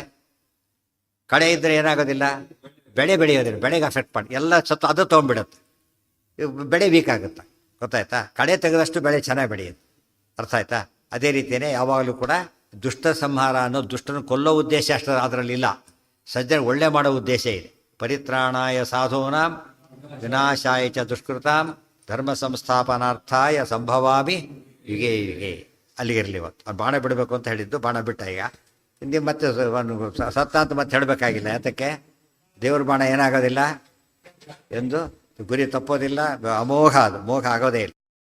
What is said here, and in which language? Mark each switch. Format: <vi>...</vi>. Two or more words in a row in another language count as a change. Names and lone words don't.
<kn>ಕಳೆ ಇದ್ದರೆ ಏನಾಗೋದಿಲ್ಲ, ಬೆಳೆ ಬೆಳೆಯೋದಿಲ್ಲ. ಬೆಳೆಗೆ ಅಫೆಕ್ಟ್ ಮಾಡಿ ಎಲ್ಲ ಸತ್ತು ಅದು ತೊಗೊಂಡ್ಬಿಡುತ್ತೆ, ಬೆಳೆ ವೀಕ್ ಆಗುತ್ತೆ. ಗೊತ್ತಾಯ್ತಾ? ಕಳೆ ತೆಗೆದಷ್ಟು ಬೆಳೆ ಚೆನ್ನಾಗಿ ಬೆಳೆಯುತ್ತೆ. ಅರ್ಥ ಆಯ್ತಾ? ಅದೇ ರೀತಿಯೇ ಯಾವಾಗಲೂ ಕೂಡ ದುಷ್ಟ ಸಂಹಾರ ಅನ್ನೋ ದುಷ್ಟನ ಕೊಲ್ಲೋ ಉದ್ದೇಶ ಅಷ್ಟು ಅದರಲ್ಲಿಲ್ಲ. ಸಜ್ಜನ ಒಳ್ಳೆ ಮಾಡೋ ಉದ್ದೇಶ ಇದೆ.</kn> <sa>ಪರಿತ್ರಾಣಾಯ ಸಾಧೂನಾಂ ವಿನಾಶಾಯ ಚ ದುಷ್ಕೃತಾಂ ಧರ್ಮ ಸಂಸ್ಥಾಪನಾರ್ಥಾಯ ಸಂಭವಾಮಿ ಯುಗೆ ಯುಗೆ.</sa> <kn>ಅಲ್ಲಿಗಿರಲಿ. ಇವತ್ತು ಅವ್ನು ಬಾಣ ಬಿಡಬೇಕು ಅಂತ ಹೇಳಿದ್ದು, ಬಾಣ ಬಿಟ್ಟ. ಈಗ ಹಿಂದೆ ಮತ್ತೆ ಸತ್ತ ಅಂತ ಮತ್ತೆ ಹೇಳಬೇಕಾಗಿಲ್ಲ. ಯಾತಕ್ಕೆ? ದೇವ್ರ ಬಾಣ ಏನಾಗೋದಿಲ್ಲ ಎಂದು ಗುರಿ ತಪ್ಪೋದಿಲ್ಲ. ಅಮೋಘ, ಅದು ಮೋಘ ಆಗೋದೇ ಇಲ್ಲ.</kn>